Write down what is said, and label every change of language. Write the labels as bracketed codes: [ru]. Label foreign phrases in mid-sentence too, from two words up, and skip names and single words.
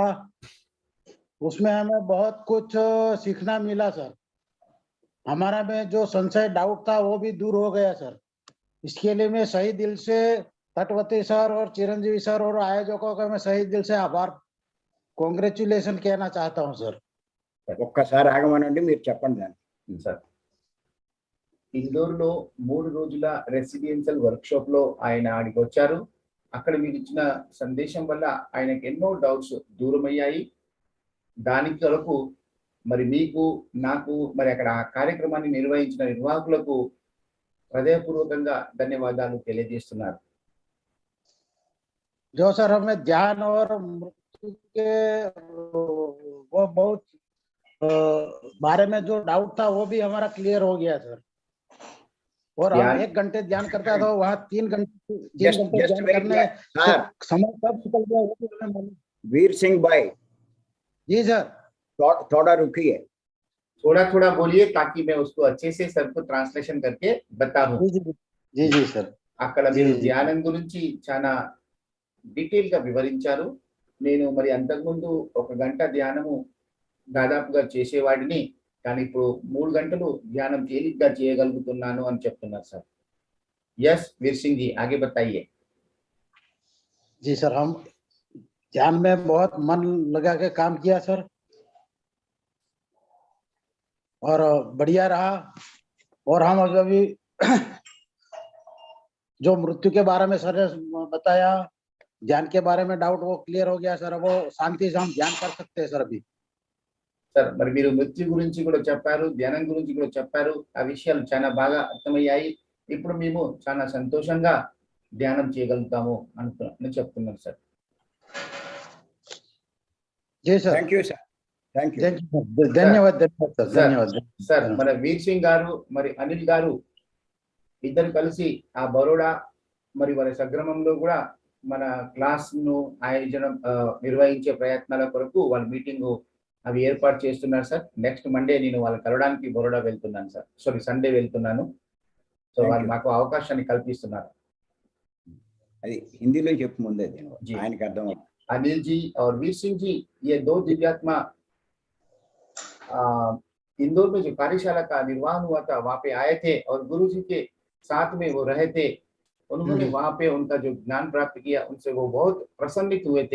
[hi] उसमें हमें बहुत कुछ सीखना मिला सर। हमारा में जो संशय डाउट था वो भी दूर हो गया सर। इसके लिए मैं सही दिल से तटवती सर और चिरंजीवी सर और आयोजकों का मैं सही दिल से आभार, कांग्रेचुलेशन कहना चाहता हूं सर। [te] ఒక్కసారి ఆగమనండి, మీరు చెప్పండి దాన్ని। సార్ ఇండోర్లో 3 రోజుల రెసిడెన్షియల్ వర్క్షాప్ లో ఆయన ఆడికి వచ్చారు। అక్కడ మీరు ఇచ్చిన సందేశం వల్ల ఆయనకు ఎన్నో డౌట్స్ దూరమయ్యాయి। దానికి కొరకు మరి మీకు, నాకు, మరి అక్కడ ఆ కార్యక్రమాన్ని నిర్వహించిన నిర్వాహకులకు హృదయపూర్వకంగా ధన్యవాదాలు తెలియజేస్తున్నారు। [hi] जो सर हमें ध्यान और मृत्यु के वो बहुत बारे में जो डाउट था वो भी हमारा क्लियर हो गया सर। और हम 1 घंटे ध्यान करता था, वहाँ 3 घंटे ध्यान करने सर समय कब निकल गया वो भी हमें मालूम। वीर सिंह भाई जी सर थोड़ा रुकिए। थोड़ा थोड़ा बोलिए ताकि मैं उसको अच्छे से सबको ट्रांसलेशन करके बताऊं। जी जी जी जी सर [te] అక్కడ మీరు ధ్యానం గురించి చాలా డీటెయిల్ గా వివరించారు। నేను మరి అంతకుముందు 1 గంట ధ్యానము దాదాపుగా చేసేవాడిని, కానీ ఇప్పుడు 3 గంటలు ధ్యానం తేలిగ్గా చేయగలుగుతున్నాను అని చెప్తున్నారు సార్। [hi] यस वीर सिंह जी आगे बताइए। जी सर, हम ध्यान में बहुत मन लगा के काम किया सर और बढ़िया रहा। और हम अभी जो मृत्यु के बारे में सर ने बताया, ध्यान के बारे में डाउट वो क्लियर हो गया सर। वो शांति से हम ध्यान कर सकते हैं सर अभी। [te] సార్ మరి మీరు మృత్యు గురించి కూడా చెప్పారు, ధ్యానం గురించి కూడా చెప్పారు. ఆ విషయాలు చాలా బాగా అర్థమయ్యాయి. ఇప్పుడు మేము చాలా సంతోషంగా ధ్యానం చేయగలుగుతాము అని చెప్తున్నారు సార్. [hi] जी सर, [en] Thank you sir, thank you. Thank you, [hi] धन्यवाद धन्यवाद सर, धन्यवाद [te] సార్ మన వీర్ సింగ్ గారు మరి అనిల్ గారు ఇద్దరు కలిసి ఆ బరోడా మరి వారి సగ్రామంలో కూడా మన క్లాస్ ను నిర్వహించే ప్రయత్నాల కొరకు వాళ్ళ మీటింగ్ అవి ఏర్పాటు చేస్తున్నారు సార్. నెక్స్ట్ మండే నేను వాళ్ళని కలవడానికి బరోడా వెళ్తున్నాను సార్. సారీ, సండే వెళ్తున్నాను. సో [en] Thank [te] వాళ్ళు [en] you. [te] మాకు అవకాశాన్ని కల్పిస్తున్నారు. అది హిందీలో చెప్పు ముందే జీ. ఆయనకి అర్థం అవుతుంది. [hi] अनिल जी और वीर सिंह जी, ये दो दिव्यात्मा इंदौर में जो कार्यशाला का निर्वहन हुआ था वहां पे आए थे और गुरु जी के साथ में वो रहे थे. उन्होंने वहां पे उनका जो ज्ञान प्राप्त किया उनसे वो बहुत प्रसन्नित हुए थे.